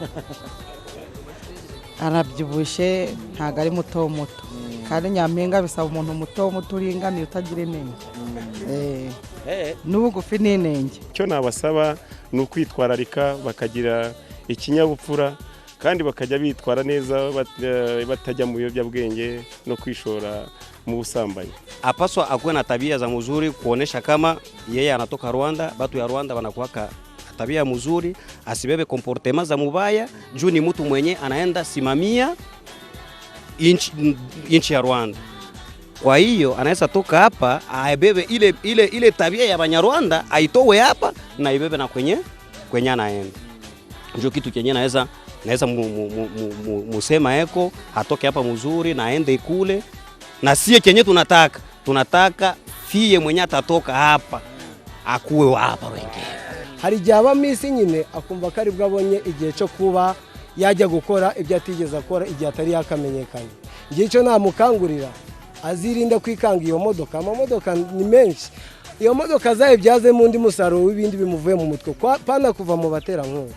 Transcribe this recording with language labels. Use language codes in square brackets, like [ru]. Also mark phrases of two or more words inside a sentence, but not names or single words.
[rw] Arabyibushye ntabwo ari muto muto kandi Nyampinga bisaba umuntu muto muto uringaniye utagira inenge. N'ubugufi n'inenge. Icyo nabasaba ni ukwitwararika bakagira ikinyabupfura kandi bakajya bitwara neza batajya mu biyobyabwenge no kwishora mu busambanyi. [sw] Apaswa akuwe na tabia za mzuri kuonesha kama yeye anatoka Rwanda, batu ya Rwanda wanakuwa tabia mzuri, asibebe comportement za mubaya, juu ni mtu mwenye anaenda simamia inchi ya Rwanda. Kwa hiyo anaweza toka hapa aibebe ile tabia ya Banyarwanda aitowe hapa na ibebe na kwenye anaenda. Ndio kitu kenye naweza musema eko atoke hapa mzuri na aende kule, na sie kenye tunataka fiye mwenye atatoka hapa akuwe hapa wengine. [rw] Hari igihe aba misi nyine akumva ko ari bwo abonye igihe cyo kuba yajya gukora ibyo atigeze akora igihe atari yakamenyekanye. Igihe cyo namukangurira azirinda kwikanga iyo modoka. Amamodoka ni menshi, iyo modoka zayibyazemo undi musaruro w'ibindi bimuvuye mu mutwe pana kuva mu baterankunga.